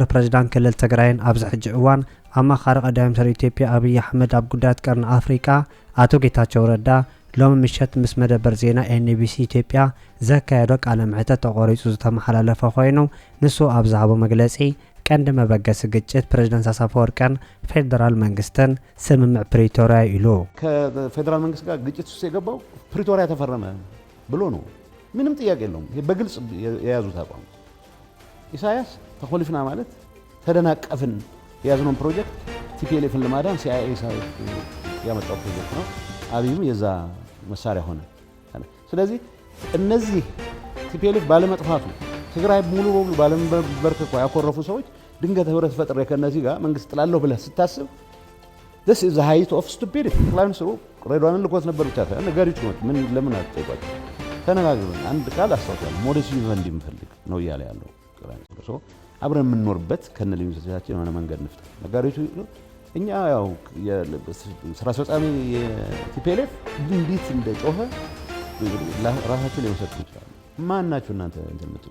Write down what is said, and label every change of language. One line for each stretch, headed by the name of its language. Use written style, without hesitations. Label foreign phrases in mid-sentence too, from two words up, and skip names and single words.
Tigrinya: ፕሬዝዳንት ክልል ትግራይን ኣብዚ ሕጂ እዋን ኣማኻሪ ቀዳማይ ሚኒስትር ኢትዮጵያ ኣብይ ኣሕመድ ኣብ ጉዳያት ቀርኒ ኣፍሪቃ ኣቶ ጌታቸው ረዳ ሎሚ ምሸት ምስ መደበር ዜና ኤንቢሲ ኢትዮጵያ ዘካየዶ ቃለ መሕተት ተቆሪጹ ዝተመሓላለፈ ኮይኑ ንሱ ኣብ ዝሃቦ መግለጺ ቀንዲ መበገሲ ግጭት ፕሬዝዳንት አፈወርቂን ፌደራል መንግስትን ስምምዕ ፕሪቶሪያ ኢሉ
Amharic: ከፌደራል መንግስት ጋር ግጭት ውስጥ የገባው ፕሪቶሪያ ተፈረመ ብሎ ነው። ምንም ጥያቄ የለውም። ይሄ በግልጽ የያዙት አቋም። ኢሳያስ ተኮልፍና ማለት ተደናቀፍን የያዝነው ፕሮጀክት ቲፒኤልኤፍን ለማዳን ሲአይኤ ያመጣው ፕሮጀክት ነው። አብይም የዛ መሳሪያ ሆነ። ስለዚህ እነዚህ ቲፒኤልኤፍ ባለመጥፋቱ ትግራይ ሙሉ በሙሉ ባለመበርከኳ ያኮረፉ ሰዎች ድንገት ህብረት ፈጥሬ ከነዚህ ጋር መንግስት ጥላለሁ ብለህ ስታስብ
English: this is the height of stupidity።
Amharic: ጠቅላይ ሚኒስትሩ ሬድዋንን ልኮት ነበር ብቻ ሳይሆን ነገሪቱ ነው። ምን ለምን አትጠይቋቸው? ተነጋግረን አንድ ቃል አስተዋውቃለሁ።
Latin: modus vivendi
Amharic: የምፈልግ ነው እያለ ያለው ጠቅላይ ሚኒስትሩ። አብረን የምንኖርበት ከነ ሊሚቴሽናችን የሆነ መንገድ እንፍጠር። ነገሪቱ እኛ ያው ስራ አስፈጻሚ ቲፒኤልኤፍ እንዴት እንደጮኸ ራሳቸው ሊመሰጡ ይችላሉ። ማን ናችሁ እናንተ እንትን የምትሉ?